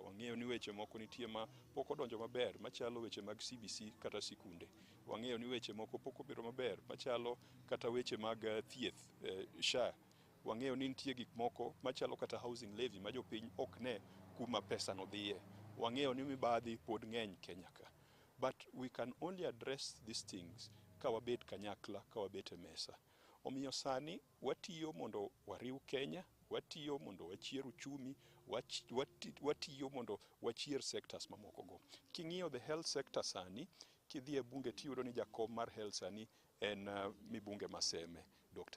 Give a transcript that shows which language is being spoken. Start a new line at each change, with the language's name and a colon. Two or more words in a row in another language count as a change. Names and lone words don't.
Luo (Kenya and Tanzania): Wang'eyo ni weche moko nitie ma pok odonjo maber, machalo weche mag CBC kata sikunde. Wang'eyo ni weche moko pok obiro maber, machalo kata weche mag thieth, SHA. Wang'eyo ni nitie gik moko machalo kata
English: housing levy
Luo (Kenya and Tanzania): ma jopiny ok ne kuma pesa no dhiye. Wang'eyo ni mibadhi pod ng'eny Kenya ka.
English: But we can only address these things
Luo (Kenya and Tanzania): ka wabet kanyakla, ka wabet e mesa. Omiyo sani watiyo mondo wariw Kenya, watiyo mondo wachier uchumi, watiyo mondo wachier sectors mamoko go. King'iyo
English: the health sector
Luo (Kenya and Tanzania): sani, kidhi e bunge tiyudo ni jakom mar health sani en mibunge Maseme, Dr.